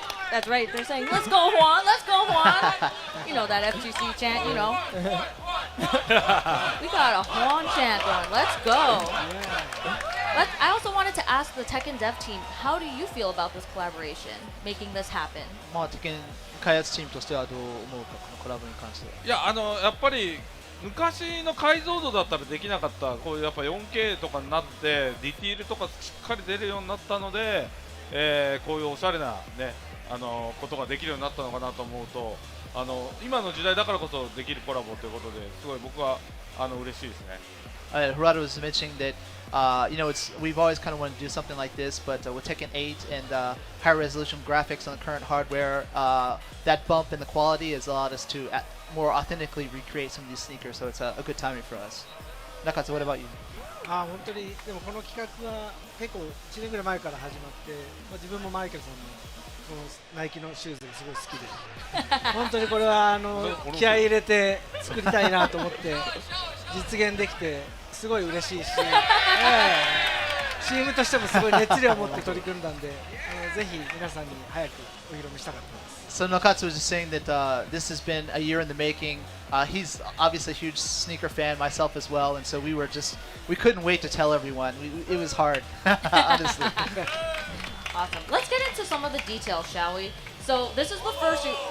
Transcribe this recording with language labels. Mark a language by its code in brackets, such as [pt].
[en] That's right. They're saying, "Let's go, Juan. Let's go, Juan." You know that FGC chant. You know. We got a Juan chant going. Let's go. I also wanted to ask the Tekken dev team, how do you feel about this collaboration, making this happen? [ja] まあ、テケン開発チームとしてはどう思うか、このコラボに関しては。いや、やっぱり昔の解像度だったらできなかったこういうやっぱ 4K とかになってディティールとかしっかり出るようになったので、こういうおしゃれなねことができるようになったのかなと思うと、今の時代だからこそできるコラボということですごい僕は嬉しいですね。 [en] Hirata was mentioning that you know, we've always kind of wanted to do something like this, but with Tekken 8 and higher resolution graphics on the current hardware, that bump in the quality has allowed us to more authentically recreate some of these sneakers, so it's a good timing for us. Nakatsu, what about you? [ja] 本当にでもこの企画は結構1年ぐらい前から始まって、自分もマイケルさんもこのナイキのシューズがすごい好きで、本当にこれは気合い入れて作りたいなと思って実現できてすごい嬉しいし、チームとしてもすごい熱量を持って取り組んだんで、ぜひ皆さんに早くお披露目したかったです。 [en] So Nakatsu was just saying that this has been a year in the making. He's obviously a huge sneaker fan, myself as well, and so we couldn't wait to tell everyone. It was hard, honestly. Awesome. Let's get into some of the details, shall we? So this is the first shoe.